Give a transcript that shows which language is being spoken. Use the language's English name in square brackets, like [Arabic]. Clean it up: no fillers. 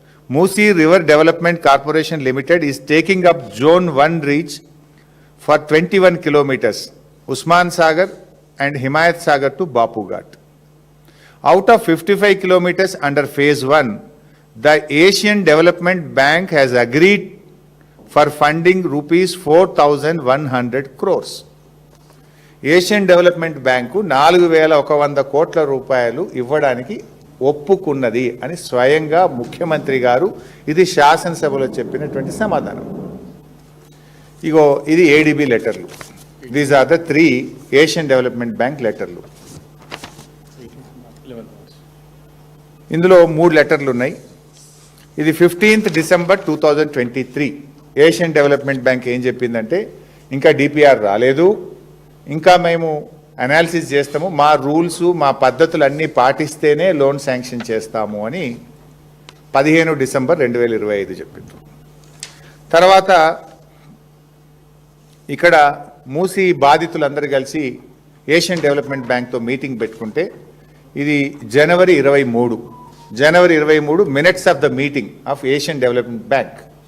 [English] Musi River Development Corporation Limited is taking up Zone 1 reach for 21 kilometers, Usman Sagar and Himayat Sagar to Bapu Ghat. Out of 55 kilometers under Phase 1, the Asian Development Bank has agreed for funding rupees 4,100 crores. [Telugu] Asian development bank 4,100 కోట్ల రూపాయలు ఇవ్వడానికి ఒప్పుకున్నది అని స్వయంగా ముఖ్యమంత్రి గారు ఇది శాసనసభలో చెప్పినటువంటి సమాధానం. ఇగో ఇది ఏడీబీ లెటర్లు. [English] These are the 3 Asian development bank లెటర్లు. [Telugu] ఇందులో 3 లెటర్లు ఉన్నాయి. ఇది [English] 15th December 2023. [Telugu] Asian development bank ఏం చెప్పిందంటే, ఇంకా డిపిఆర్ రాలేదు, ఇంకా మేము అనాలిసిస్ చేస్తాము, మా రూల్స్ మా పద్ధతులు అన్నీ పాటిస్తేనే లోన్ శాంక్షన్ చేస్తాము అని 15 డిసెంబర్ 2025 చెప్పింది. తర్వాత ఇక్కడ మూసీ బాధితులందరూ కలిసి ఏషియన్ డెవలప్మెంట్ బ్యాంక్తో మీటింగ్ పెట్టుకుంటే, ఇది జనవరి 23 [English] Minutes of the meeting of Asian development bank.